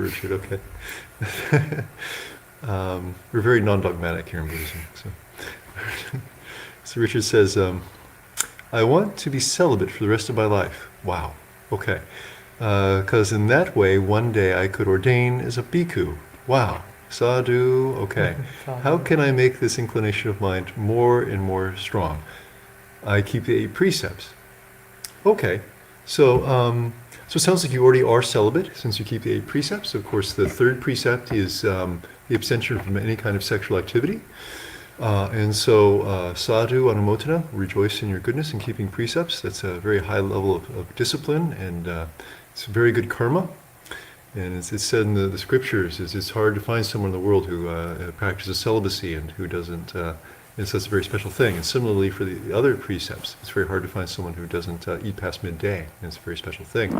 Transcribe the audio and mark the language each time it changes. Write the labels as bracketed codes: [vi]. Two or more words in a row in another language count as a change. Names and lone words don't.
[en] for Richard, okay. We're very non-dogmatic here in Buddhism. So Richard says, I want to be celibate for the rest of my life. Wow, okay. Because in that way, one day I could ordain as a bhikkhu. Wow, sadhu, okay. How can I make this inclination of mind more and more strong? I keep the 8 precepts. Okay, so it sounds like you already are celibate since you keep the 8 precepts. Of course, the 3rd precept is the abstention from any kind of sexual activity. And so [pi] sadhu anumotana, [en] rejoice in your goodness in keeping precepts. That's a very high level of discipline, and it's a very good karma. And it's said in the scriptures, it's hard to find someone in the world who practices celibacy and who doesn't, and so that's a very special thing. And similarly for the other precepts, it's very hard to find someone who doesn't eat past midday, and it's a very special thing.